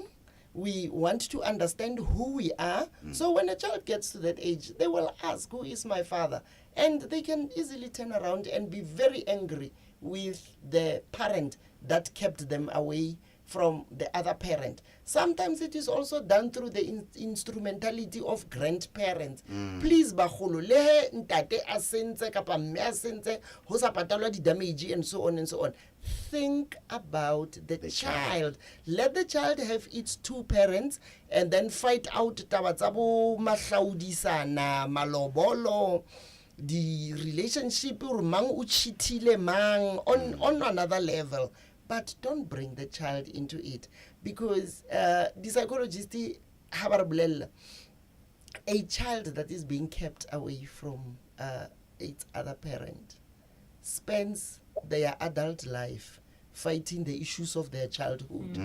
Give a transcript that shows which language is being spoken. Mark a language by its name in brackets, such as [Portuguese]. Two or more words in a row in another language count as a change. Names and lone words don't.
[English] We want to understand who we are. So when a child gets to that age, they will ask, who is my father? And they can easily turn around and be very angry with the parent that kept them away from the other parent. Sometimes it is also done through the instrumentality of grandparents. Please, [Southern Sotho] bagolo, le ntate a sentse kapa mme a sentse ho sa patalwa di damage [English] and so on and so on. Think about the child. Let the child have its two parents and then fight out [Southern Sotho] taba tsa bo mahlaudisana, malobolo, [English] the relationship or [Southern Sotho] mang o cheatile mang [English] on another level. But don't bring the child into it, because the psychologist a child that is being kept away from its other parent spends their adult life fighting the issues of their childhood.